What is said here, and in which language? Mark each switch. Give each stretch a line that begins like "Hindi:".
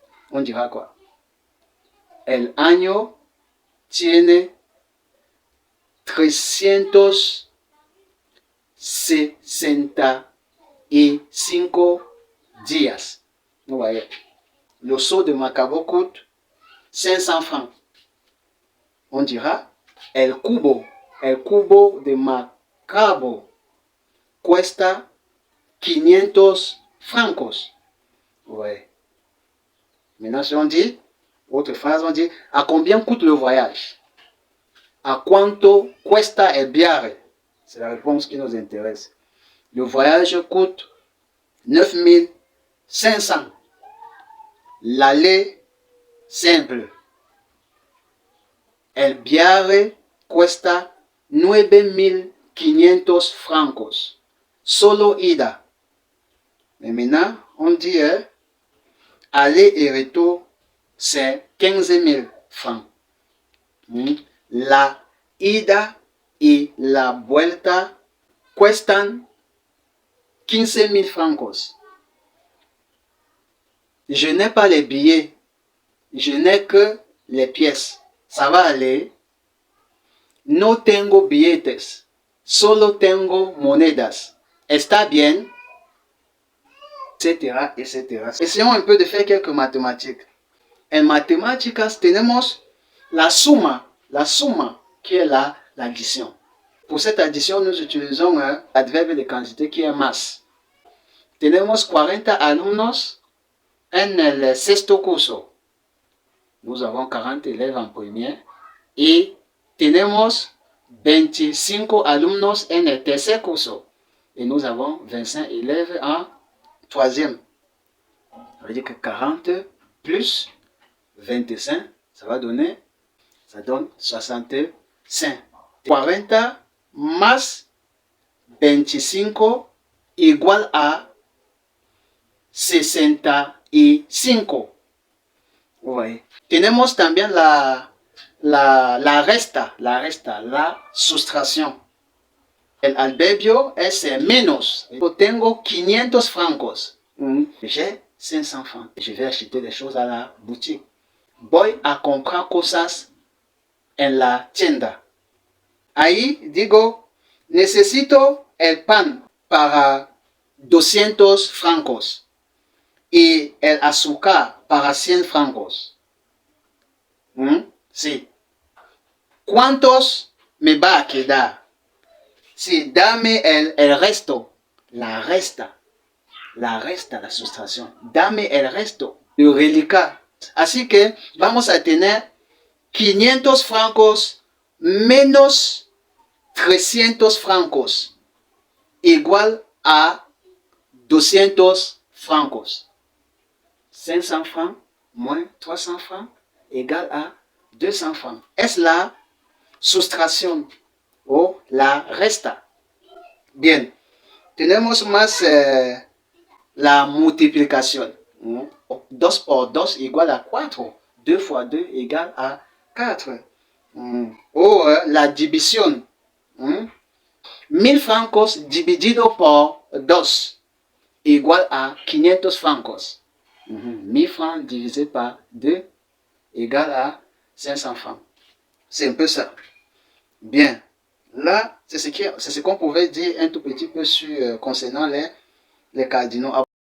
French: On dira quoi?
Spanish: El año tiene 365 días.
French: Vous voyez, le seau de Macabo coûte 500 francs. On dira
Spanish: el cubo de Macabo cuesta 500 francos.
French: Vous voyez. Maintenant, si on dit, autre phrase, on dit, à combien coûte le voyage?
Spanish: A cuánto cuesta el viaje?
French: C'est la réponse qui nous intéresse. Le voyage coûte 9500. L'aller simple.
Spanish: El viaje cuesta 9500 francos. Solo ida.
French: Mais maintenant, on dit aller et retour, c'est 15 000 francs.
Spanish: La ida y la vuelta cuestan 15 000 francos.
French: Je n'ai pas les billets, je n'ai que les pièces. Ça va aller
Spanish: No tengo billetes. Solo tengo monedas. ¿Está bien? Etc. etc.
French: Essayons un peu de faire quelques mathématiques.
Spanish: En matemáticas tenemos la suma
French: qui est l'addition. Pour cette addition, nous utilisons un adverbe de quantité qui est más.
Spanish: Tenemos 40 alumnos en el sexto curso.
French: Nous avons 40 élèves en première.
Spanish: Y tenemos 25 alumnos en el tercer curso.
French: Et nous avons 25 élèves en troisième. Ça veut dire que 40 plus 25, ça donne 65.
Spanish: 40 más 25 igual a 65. Ouais. Tenemos también la resta, la sustracción. El adverbio es menos. Yo tengo 500 francos.
French: J'ai 500 francs. Je vais acheter des choses à la boutique.
Spanish: Voy a comprar cosas en la tienda. Ahí digo, necesito el pan para 200 francos y el azúcar para 100 francos. Sí. ¿Cuántos me va a quedar? Sí, dame el resto. La resta, la sustracción. Dame el resto.
French: Le reliquat.
Spanish: Así que vamos a tener 500 francos menos 300 francos igual a 200 francos.
French: 500 francs moins 300 francs égale à 200 francs.
Spanish: Es la sustracción o la resta. Bien, tenemos más la multiplicación. 2 por 2 igual a 4.
French: 2 fois 2 égale à 4.
Spanish: O la división. 1000 francos dividido por 2 igual a 500 francos.
French: 1000 francs divisé par 2 égale à 500 francs. C'est un peu ça. Bien. Là, c'est ce qu'on pouvait dire un tout petit peu sur, concernant les cardinaux.